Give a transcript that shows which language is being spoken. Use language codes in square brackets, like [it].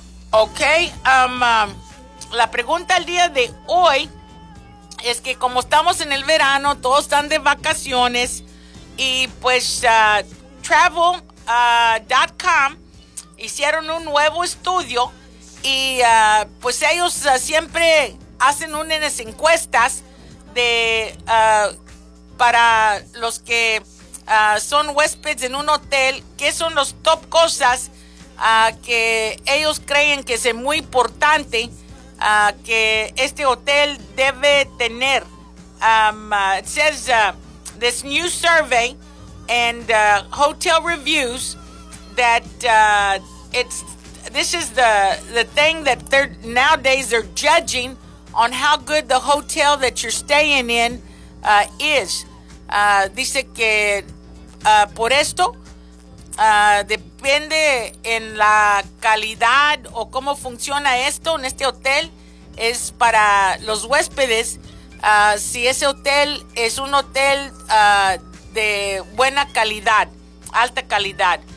[es] Ok, la pregunta el día de hoy es que como estamos en el verano, todos están de vacaciones y pues travel.com hicieron un nuevo estudio y pues ellos siempre hacen unas encuestas de para los que son huéspedes en un hotel, qué son los top cosas que ellos creen que es muy importante que este hotel debe tener. [en] It says this new survey and hotel reviews that this is the thing that they're judging on how good the hotel that you're staying in is. [es] Dice que por esto depende en la calidad o cómo funciona esto en este hotel, es para los huéspedes, si ese hotel es un hotel de buena calidad, alta calidad.